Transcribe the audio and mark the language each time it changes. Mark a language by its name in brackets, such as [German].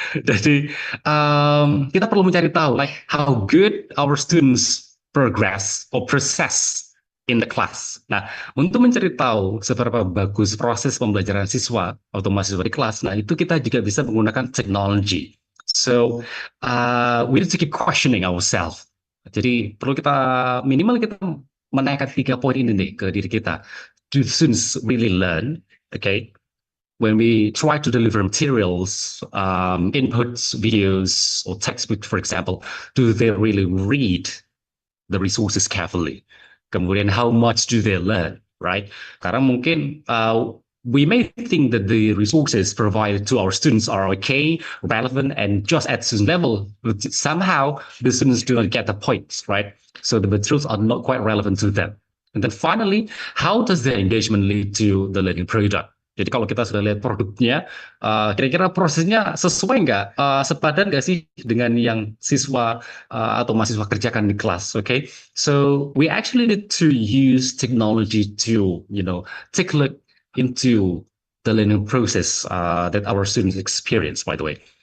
[Indonesian] Jadi kita perlu mencari tahu [English] like how good our students progress or process in the class. [Indonesian] Nah, untuk mencari tahu seberapa bagus proses pembelajaran siswa atau mahasiswa di kelas, nah itu kita juga bisa menggunakan teknologi. [English] So, we need to keep questioning ourselves. [Indonesian] Jadi perlu kita minimal kita menaikkan 3 poin ini nih ke diri kita. [English] Do students really learn? Okay, when we try to deliver materials, inputs, videos, or textbook, for example, do they really read the resources carefully? [Indonesian] Kemudian [English] how much do they learn, right? [Indonesian] Karena mungkin [English] we may think that the resources provided to our students are okay, relevant, and just at student level, but somehow the students do not get the points, right? So the materials are not quite relevant to them. And then finally, how does the engagement lead to the learning product? [Indonesian] Jadi kalau kita sudah lihat produknya, kira-kira prosesnya sesuai nggak, sepadan nggak sih dengan yang siswa atau mahasiswa kerjakan di kelas, okay? [English] So we actually need to use technology to, take a look into the learning process that our students experience, by the way.